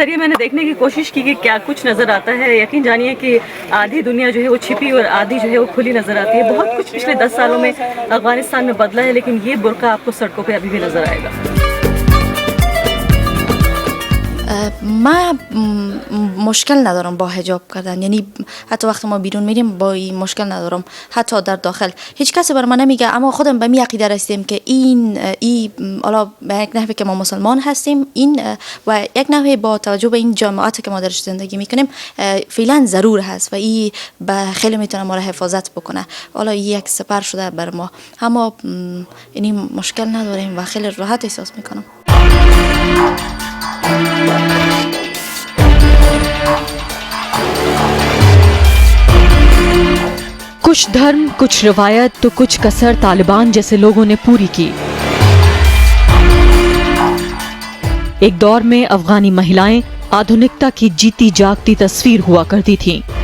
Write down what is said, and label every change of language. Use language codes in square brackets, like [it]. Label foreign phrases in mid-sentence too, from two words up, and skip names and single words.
[hi] ज़रिए मैंने देखने की कोशिश की कि क्या कुछ नज़र आता है। यकीन जानिए कि आधी दुनिया जो है वो छिपी और आधी जो है वो खुली नज़र आती है। बहुत कुछ पिछले 10 सालों में अफ़गानिस्तान में बदला है, लेकिन ये बुरका आपको सड़कों पे अभी भी नज़र आएगा। [fa] من مشکل ندارم با حجاب کردن، یعنی حتی وقتی ما بیرون میریم با این مشکل ندارم، حتی در داخل هیچ کسی بر من نمیگه، اما خودم به می عقیده رسیدم که این حالا به یک نحوی که ما مسلمان هستیم، این و یک نحوی با توجه به این جامعاتی که ما درش زندگی میکنیم فعلا ضرور هست و این به خیلی میتونه ما را حفاظت بکنه. حالا یک سپر شده بر ما، اما این مشکل نداریم و خیلی راحت احساس میکنم. [hi] कुछ धर्म, कुछ रवायत तो कुछ कसर तालिबान जैसे लोगों ने पूरी की। एक दौर में अफगानी महिलाएं आधुनिकता की जीती जागती तस्वीर हुआ करती थीं।